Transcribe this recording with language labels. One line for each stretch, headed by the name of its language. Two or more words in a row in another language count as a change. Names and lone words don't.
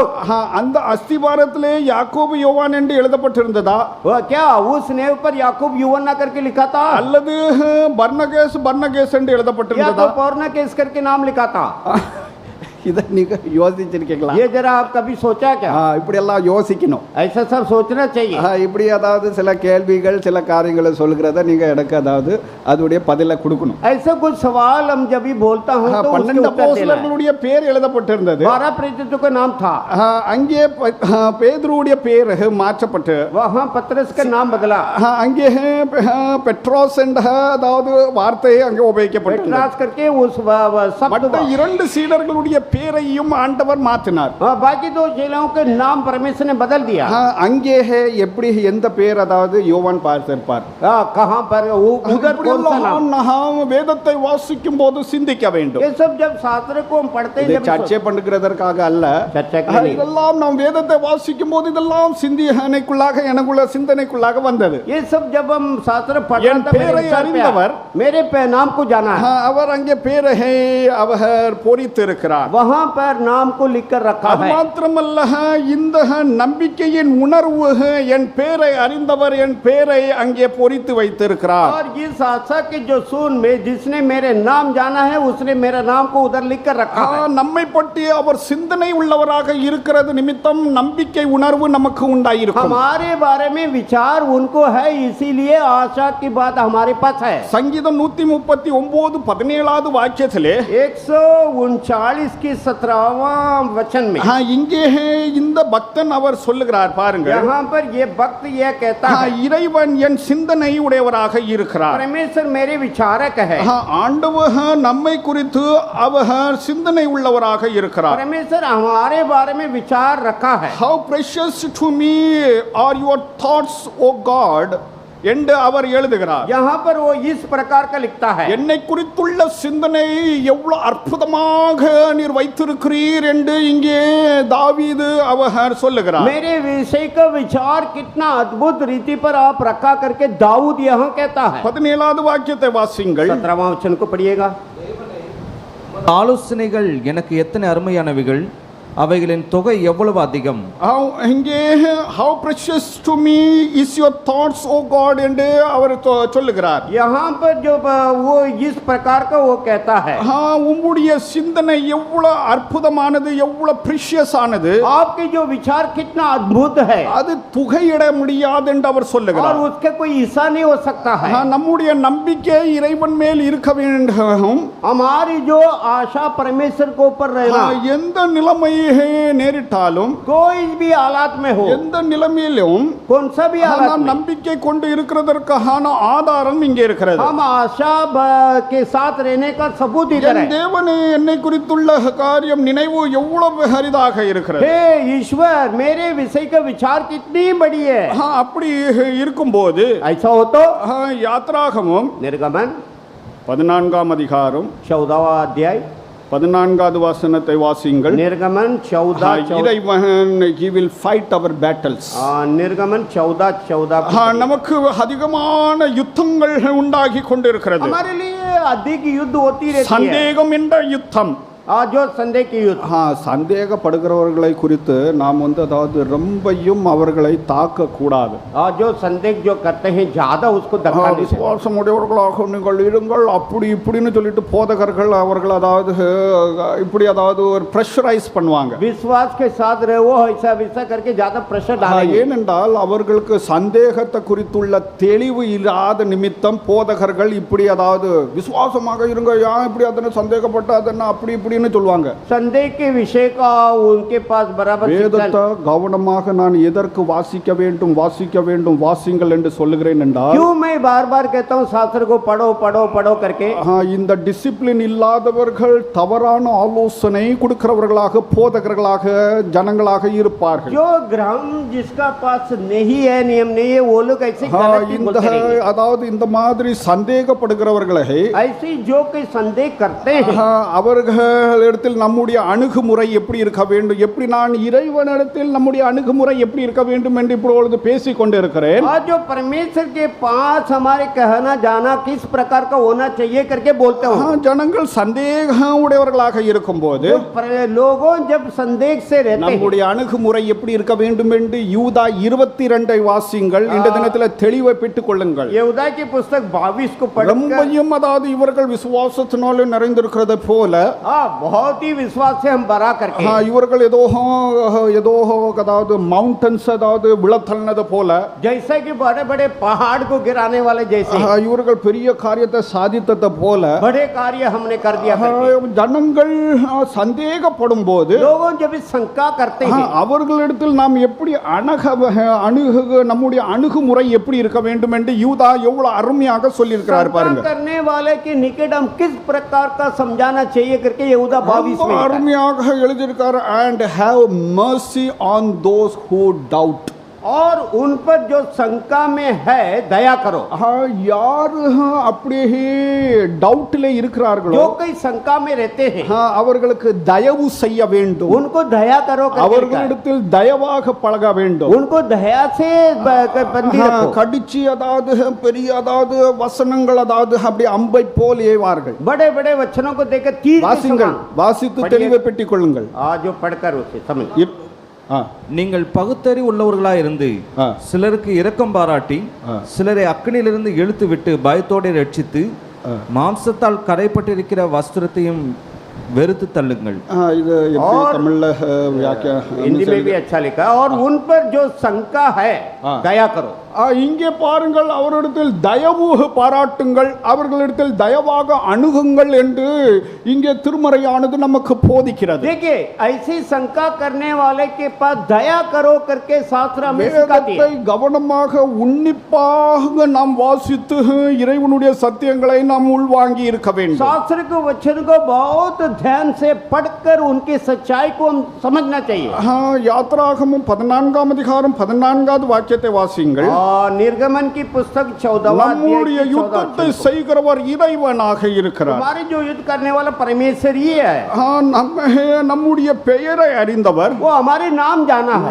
Tamil: அந்த அஸ்திபாரத்திலே யாக்கோபு யோவான் என்று எழுதப்பட்டிருந்ததா?
Hindi: क्या उस नेव पर याकूब यूहन्ना करके लिखा था,
Tamil: அல்லது பர்னகேஸ் என்று
Hindi: या
Tamil: எழுதப்பட்டிருந்ததா?
Hindi: तो बर्नकेस करके नाम लिखा था?
Tamil: இதை நீங்க யோசிச்சிருக்கீங்களா?
Hindi: ये जरा आप कभी सोचा क्या?
Tamil: இப்படி எல்லாம் யோசிக்கணும்.
Hindi: ऐसा सब सोचना चाहिए.
Tamil: இப்படி அதாவது சில கேள்விகள் சில காரியங்களை சொல்கிறத நீங்க எனக்கு அதாவது அதுடைய பதிலை கொடுக்கணும்.
Hindi: ऐसा कुछ सवाल हम जब भी बोलता हूं तो उसके 12 उत्तर देना है.
Tamil: அப்போஸ்தலர்களுடைய பேர் எழுதப்பட்டிருந்தது.
Hindi: 12 प्रेरितों का नाम था.
Tamil: அங்கே பேதுருவுடைய பேர் மாற்றப்பட்டு
Hindi: वहां पतरस का नाम बदला.
Tamil: அங்கே பெட்ரோஸ் என்ற அதாவது வார்த்தையை அங்கே உபயோகிக்கப்பட்டது.
Hindi: पेट्रास करके उस शब्द
Tamil: மற்ற 2 சீடர்களுடைய பேரையும் ஆண்டவர் மாற்றினார்.
Hindi: बाकी 2 चेलों के नाम परमेश्वर ने बदल दिया.
Tamil: அங்கே எப்படி எந்த பேர் அதாவது யோவான் பார்த்திருப்பார்?
Hindi: कहां पर उधर कौन सा नाम?
Tamil: நாம் வேதத்தை வாசிக்கும் போது சிந்திக்க வேண்டும்.
Hindi: ये सब जब शास्त्र को हम पढ़ते हैं, जब
Tamil: சர்ச்சை பண்ணுகிறதற்காக அல்ல, இதெல்லாம் நாம் வேதத்தை வாசிக்கும் போது இதெல்லாம் சிந்தனைக்குள்ளாக எனக்குள்ள சிந்தனைக்குள்ளாக வந்தது.
Hindi: ये सब जब हम शास्त्र पढ़ते
Tamil: அறிந்தவர்
Hindi: मेरे नाम को जाना है.
Tamil: அவர் அங்கே பேரை அவர் பொறித்து இருக்கிறார்.
Hindi: वहां पर नाम को लिखकर रखा
Tamil: அது
Hindi: है।
Tamil: மாத்திரமல்ல, இந்த நம்பிக்கையின் உணர்வு என் பேரை அறிந்தவர் என் பேரை அங்கே பொறித்து வைத்திருக்கிறார்.
Hindi: और इस आशा के जो सून में जिसने मेरे नाम जाना है उसने मेरा नाम को उधर लिख कर रखा है।
Tamil: நம்மை பற்றி அவர் சிந்தனை உள்ளவராக இருக்கிறது நிமித்தம் நம்பிக்கை உணர்வு நமக்கு உண்டாயிருக்கும்.
Hindi: हमारे बारे में विचार उनको है, इसीलिए आशा की बात हमारे पास है।
Tamil: சங்கீதம் 139:17 வாக்கியத்திலே
Hindi: 139 की 17वां वचन में
Tamil: இங்கே இந்த பக்தன் அவர் சொல்லுகிறார் பாருங்க.
Hindi: यहाँ पर ये भक्त यह कहता है,
Tamil: இறைவன் என் சிந்தனை உடையவராக இருக்கிறார்.
Hindi: परमेश्वर मेरे विचारक है।
Tamil: ஆண்டவர் நம்மை குறித்து அவர் சிந்தனை உள்ளவராக இருக்கிறார்.
Hindi: परमेश्वर हमारे बारे में विचार रखा है।
English: How precious to me are your thoughts, O God,
Tamil: என்று அவர் எழுதுகிறார்.
Hindi: यहाँ पर वो इस प्रकार का लिखता है,
Tamil: என்னை குறித்துள்ள சிந்தனை எவ்வளவு அற்புதமாக நீர் வைத்திருக்கிறீர் என்று இங்கே தாவீது அவர் சொல்லுகிறார்.
Hindi: मेरे विषय का विचार कितना अद्भुत रीति पर आप रखा करके दाऊद यहाँ कहता है।
Tamil: 17வது வாக்கியத்தை வாசிங்கள்.
Hindi: 17वां वचन को पढ़िएगा।
Tamil: ஆலோசனைகள் எனக்கு எத்தனை அருமையானவைகள், அவைகளின் தொகை எவ்வளவு அதிகம். இங்கே
English: how precious to me is your thoughts, O God
Tamil: என்று அவர் சொல்லுகிறார்.
Hindi: यहाँ पर जो वो इस प्रकार का वो कहता है,
Tamil: உம்முடைய சிந்தனை எவ்வளவு அற்புதமானது, எவ்வளவு precious ஆனது,
Hindi: आपके जो विचार कितना अद्भुत है
Tamil: அது துகையிட முடியாது என்று அவர்
Hindi: और
Tamil: சொல்லுகிறார்.
Hindi: उसके कोई ईसा नहीं हो सकता है।
Tamil: நம்முடைய நம்பிக்கை இறைவன் மேல் இருக்க வேண்டும்.
Hindi: हमारी जो आशा परमेश्वर को ऊपर रहना,
Tamil: எந்த நிலைமை நேரிட்டாலும்,
Hindi: कोई भी हालात में हो,
Tamil: எந்த நிலைமையிலும்
Hindi: कौन सा भी हालात
Tamil: நாம்
Hindi: में,
Tamil: நம்பிக்கை கொண்டு இருக்கிறதற்கான ஆதாரம் இங்கே இருக்கிறது.
Hindi: हम आशा के साथ रहने का सबूत इधर
Tamil: என்
Hindi: है।
Tamil: தேவனே என்னை குறித்துள்ள காரியம் நினைவு எவ்வளவு அரிதாக இருக்கிறது.
Hindi: हे ईश्वर, मेरे विषय का विचार कितनी बड़ी है।
Tamil: அப்படி இருக்கும்போது
Hindi: ऐसा हो तो
Tamil: யாத்ராகமம்
Hindi: निर्गमन
Tamil: 14ஆம் அதிகாரம்
Hindi: 14वां अध्याय
Tamil: 14வது வசனத்தை வாசியுங்கள்.
Hindi: निर्गमन 14
English: இறைவன் he will fight our battles.
Hindi: निर्गमन 14
Tamil: நமக்கு அதிகமான யுத்தங்கள் உண்டாகி கொண்டிருக்கிறது.
Hindi: हमारे लिए अधिक युद्ध होती रहती है।
Tamil: சந்தேகம் என்ற யுத்தம்.
Hindi: जो संदेह की युद्ध,
Tamil: சந்தேகப்படுகிறவர்களை குறித்து நாம் அதாவது ரொம்பையும் அவர்களை தாக்க கூடாது.
Hindi: जो संदेह जो करते हैं ज्यादा उसको धक्का नहीं देते।
Tamil: விசுவாசம் உடையவர்களாக நீங்கள் இருங்கள் அப்படி இப்படின்னு சொல்லிட்டு போதகர்கள் அவர்கள் அதாவது இப்படி அதாவது ஒரு ப்ரெஷரைஸ் பண்ணுவாங்க.
Hindi: विश्वास के साथ रहो, ऐसा वैसा करके ज्यादा प्रेशर डालेंगे।
Tamil: ஏனென்றால் அவர்களுக்கு சந்தேகத்தை குறித்துள்ள தெளிவு இல்லாத நிமித்தம் போதகர்கள் இப்படி அதாவது விசுவாசமாக இருங்க, இப்படி அதனை சந்தேகப்பட்டு அதனை அப்படி இப்படின்னு சொல்லுவாங்க.
Hindi: संदेह के विषय का उनके पास बराबर
Tamil: வேதத்தை கவனமாக நான் எதற்கு வாசிக்க வேண்டும் வாசிங்கள் என்று சொல்லுகிறேன் என்றால்,
Hindi: क्यों मैं बार बार कहता हूँ शास्त्र को पढ़ो पढ़ो पढ़ो करके,
Tamil: இந்த டிசிப்ளின் இல்லாதவர்கள் தவறான ஆலோசனை கொடுக்கிறவர்களாக போதகர்களாக ஜனங்களாக இருப்பார்கள்.
Hindi: जो ग्राम जिसका पास नहीं है, नियम नहीं है, वो लोग ऐसे गलत ही बोलते रहेंगे।
Tamil: அதாவது இந்த மாதிரி சந்தேகப்படுகிறவர்களை
Hindi: ऐसे जो कोई संदेह करते हैं,
Tamil: அவர்களிடத்தில் நம்முடைய அணுகுமுறை எப்படி இருக்க வேண்டும், எப்படி நான் இறைவனிடத்தில் நம்முடைய அணுகுமுறை எப்படி இருக்க வேண்டும் என்று இப்பொழுது பேசிக் கொண்டிருக்கிறேன்.
Hindi: और जो परमेश्वर के पास हमारे कहना जाना किस प्रकार का होना चाहिए करके बोलते हो।
Tamil: ஜனங்கள் சந்தேகம் உடையவர்களாக இருக்கும்போது
Hindi: लोगों जब संदेह से रहते हैं,
Tamil: நம்முடைய அணுகுமுறை எப்படி இருக்க வேண்டும் என்று யூதா 22 வாசிங்கள். இந்த தினத்தில் தெளிவை பெற்றுக் கொள்ளுங்கள்.
Hindi: यहूदा की पुस्तक 22 को पढ़कर,
Tamil: ரொம்பவும் அதாவது இவர்கள் விசுவாசத்தினாலே நிறைந்திருக்கிறது போல,
Hindi: बहुत ही विश्वास से हम बरा करके,
Tamil: இவர்கள் ஏதோ அதாவது மவுண்டன்ஸ் அதாவது விழத்தள்ளினது போல,
Hindi: जैसे कि बड़े बड़े पहाड़ को गिराने वाले जैसे
Tamil: இவர்கள் பெரிய காரியத்தை சாதித்தது போல
Hindi: बड़े कार्य हमने कर दिया करके,
Tamil: ஜனங்கள் சந்தேகப்படும் போது
Hindi: लोगों जब इस शंका करते हैं,
Tamil: அவர்களிடத்தில் நாம் எப்படி நம்முடைய அணுகுமுறை எப்படி இருக்க வேண்டும் என்று யூதா எவ்வளவு அருமையாக சொல்லியிருக்கிறார் பாருங்க.
Hindi: करने वाले के निकट हम किस प्रकार का समझाना चाहिए करके यहूदा 22 में
Tamil: அருமையாக எழுதியிருக்கார்.
English: and have mercy on those who doubt.
Hindi: और उन पर जो शंका में है दया करो।
Tamil: யார் அப்படியே டவுட்ல இருக்கிறார்களோ
Hindi: जो कोई शंका में रहते हैं
Tamil: அவர்களுக்கு தயவு செய்ய வேண்டும்,
Hindi: उनको दया करो करके लिखा है।
Tamil: அவர்களிடத்தில் தயவாக பழக வேண்டும்,
Hindi: उनको दया से बंदी रखो।
Tamil: கடிச்சு அதாவது பெரிய அதாவது வசனங்கள் அதாவது அப்படி அம்பை போல் ஏவார்கள்.
Hindi: बड़े बड़े वचनों को देखकर तीर के
Tamil: வாசிங்கள்,
Hindi: समान।
Tamil: வாசித்து தெளிவை பெற்றுக் கொள்ளுங்கள்.
Hindi: जो पढ़कर उसे समझ
Tamil: நீங்கள் பகுத்தறிவு உள்ளவர்களாய் இருந்து ஆ. சிலருக்கு இரக்கம் பாராட்டி சிலரை அக்கினியிலிருந்து இழுத்து விட்டு பயத்தோடு ரட்சித்து மாம்சத்தால் கரைப்பட்டிருக்கிற வஸ்திரத்தையும் வெறுத்து தள்ளுங்கள். இது எப்படி தமிழ்ல
Hindi: हिंदी में भी अच्छा लिखा है। और उन पर जो शंका है दया करो।
Tamil: இங்கே பாருங்கள், அவரிடத்தில் தயவு பாராட்டுங்கள், அவர்களிடத்தில் தயவாக அணுகுங்கள் என்று இங்கே திருமறையானது நமக்கு போதிக்கிறது.
Hindi: देखिए ऐसी शंका करने वाले के पास दया करो करके शास्त्र हमें सिखाती है।
Tamil: கவனமாக உன்னிப்பாக நாம் வாசித்து இறைவனுடைய சத்தியங்களை நாம் உள்வாங்கி இருக்க வேண்டும்.
Hindi: शास्त्र के वचन को बहुत ध्यान से पढ़कर उनकी सच्चाई को हम समझना चाहिए।
Tamil: யாத்ராகமம் 14ஆம் அதிகாரம் 14வது வாக்கியத்தை வாசியுங்கள்.
Hindi: निर्गमन की पुस्तक 14वां
Tamil: நம்முடைய யுத்தத்தை செய்கிறவர் இறைவனாக இருக்கிறார்.
Hindi: हमारे जो युद्ध करने वाला परमेश्वर ही है।
Tamil: நம்முடைய பெயரை அறிந்தவர்,
Hindi: वो हमारे नाम जाना है,